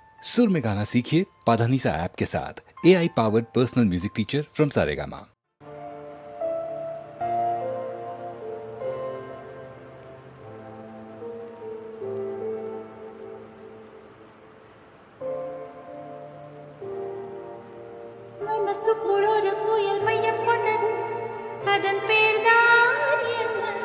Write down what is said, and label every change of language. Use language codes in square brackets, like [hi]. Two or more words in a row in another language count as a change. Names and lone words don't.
[hi] सुर में गाना सीखिए पाधानीसा ऐप के साथ। [en] AI powered personal music teacher from [hi] सारेगामा। [ta] மனசுக்குள் ஒரு புயல் மையம் கொண்டது, அதன் பேர்தான் என்ன?